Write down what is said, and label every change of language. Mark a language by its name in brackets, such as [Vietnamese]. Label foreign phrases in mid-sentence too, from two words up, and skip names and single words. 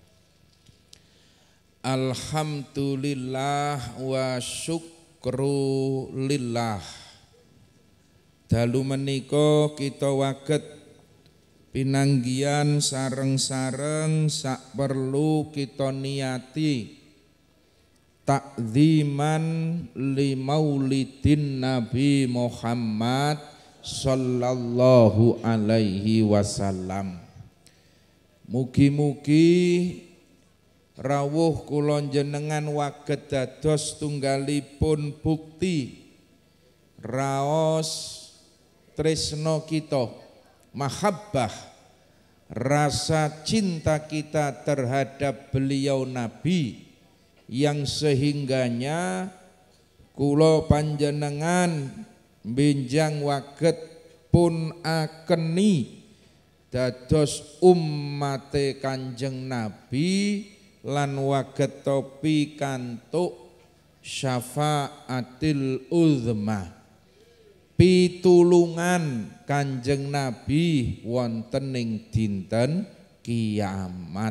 [Arabic] الحمد لله والشكر لله. [Javanese] Dalu menika kita waget pinanggian sareng-sareng sak perlu kita niati [Arabic] تعظيما لمولد [Javanese] Nabi Muhammad [Arabic] صلى الله عليه وسلم. [Javanese] Mugi-mugi rawuh kula jenengan waget dados tunggalipun bukti raos tresno kita, mahabbah, [Indonesian] rasa cinta kita terhadap beliau Nabi, yang sehingganya [Javanese] kula panjenengan benjang waget pun akeni dados ummate Kanjeng Nabi lan wagetto pikantuk [Arabic] شفاعة العظمى, [Javanese] pitulungan Kanjeng Nabi wonten ing dinten kiamat.